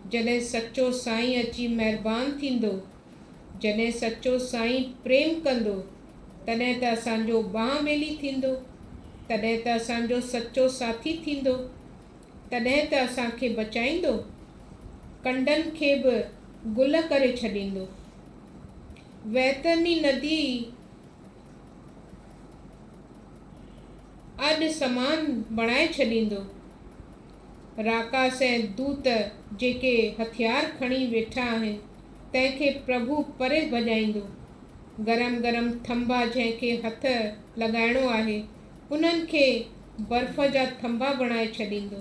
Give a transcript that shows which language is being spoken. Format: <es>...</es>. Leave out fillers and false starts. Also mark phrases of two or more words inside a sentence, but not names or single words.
<sd>जॾहिं सचो साईं अची महिरबान थींदो, जॾहिं सचो साईं प्रेम कंदो, तॾहिं त असांजो बांह ॿेली थींदो, तॾहिं त असांजो सचो साथी थींदो, तॾहिं त असांखे बचाईंदो, कंडनि खे बि गुल करे छॾींदो। वैतरनी नदी अॾु समान बणाए छॾींदो। राकास ऐं दूत जेके हथियार खणी वेठा आहिनि, तंहिंखे प्रभु परे भॼाईंदो। गरम गरम थंभा जंहिंखे हथ लॻाइणो आहे, उन्हनि खे बर्फ़ जा थंभा बणाए छॾींदो।</sd>